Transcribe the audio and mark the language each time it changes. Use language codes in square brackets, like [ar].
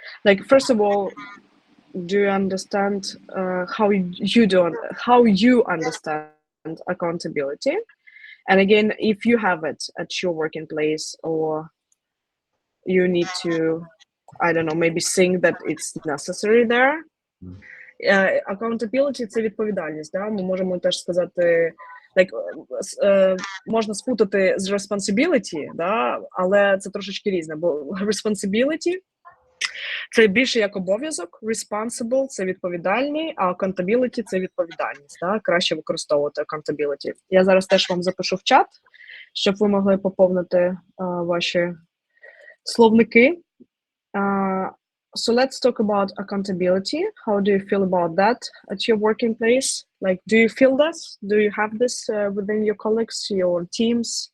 [en] Like, first of all, do you understand how you understand accountability? And again, if you have it at your working place, or you need to, I don't know, maybe think that it's necessary there. [uk] Accountability – це відповідальність, да? Ми можемо теж сказати, можна спутати з responsibility, да? Але це трошечки різне, бо responsibility – це більше як обов'язок, responsible – це відповідальний, а accountability – це відповідальність, да? Краще використовувати accountability. Я зараз теж вам запишу в чат, щоб ви могли поповнити ваші словники. [en] So let's talk about accountability. How do you feel about that at your working place? Like, do you feel this? Do you have this within your colleagues, your teams?